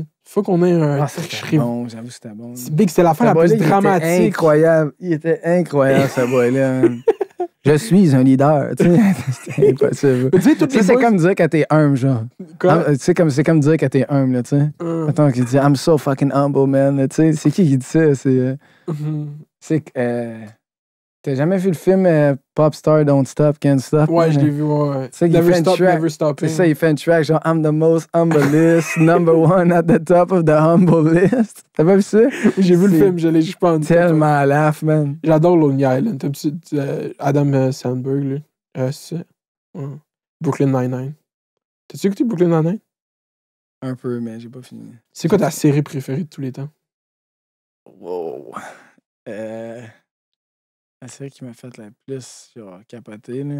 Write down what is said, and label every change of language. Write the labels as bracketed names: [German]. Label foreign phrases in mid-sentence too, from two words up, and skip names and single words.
[French] Faut qu'on ait un tricherie. Bon, j'avoue, c'était bon. C'est big, c'était la fin la plus dramatique. Il était incroyable, ce boy-là. Je suis un leader, tu sais. C'était impossible. C'est comme dire que t'es humble, genre. C'est comme dire que t'es humble, là, tu sais. Attends, qu'il dit [English] I'm so fucking humble, man. [French] Tu sais, c'est qui dit ça? C'est t'as jamais vu le film Pop Star Don't Stop Can't Stop? Ouais, je l'ai vu, ouais. Never Stop, Never Stopping. C'est ça, il fait une track genre [English] I'm the most humblest, number one at the top of the humble list. [French] T'as pas vu ça? J'ai vu le film, je l'ai juste pas en tellement [English] laugh, man. [French] J'adore Lonely Island. T'as un petit Adam Sandberg, là. C'est ça. Brooklyn Nine-Nine. T'as-tu écouté Brooklyn Nine-Nine? Un peu, mais j'ai pas fini. C'est quoi ta série préférée de tous les temps? Wow. La série qui m'a fait la plus genre, capoter, là.